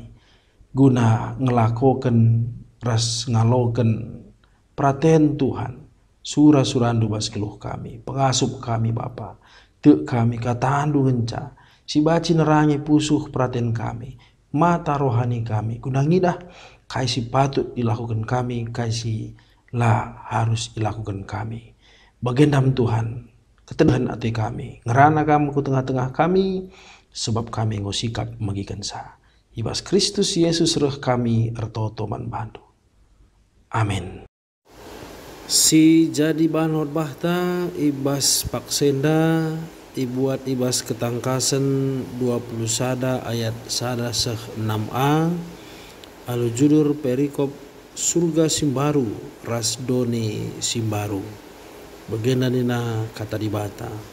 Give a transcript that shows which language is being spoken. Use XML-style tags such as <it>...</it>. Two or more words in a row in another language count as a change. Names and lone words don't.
<btx>Guna ngelakokan ras ngaloken praten Tuhan surah-surandu bas keluh kami pengasup kami Bapa te kami katandu ngenca si baci nerangi pusuh praten kami mata rohani kami guna ngidah kai si patut dilakukan kami kai si lah harus dilakukan kami bagendam Tuhan ketenahan hati kami ngerana kamu ke tengah-tengah kami sebab kami ngosikap magikan sa ibas Kristus Yesus reh kami ertoto man bantu. Amin. Si jadi bahan bahta ibas paksenda ibuat ibas ketangkasan 20 sada ayat sada seh 6a alu judul perikop surga simbaru ras doni simbaru bagenda nina kata dibata</btx>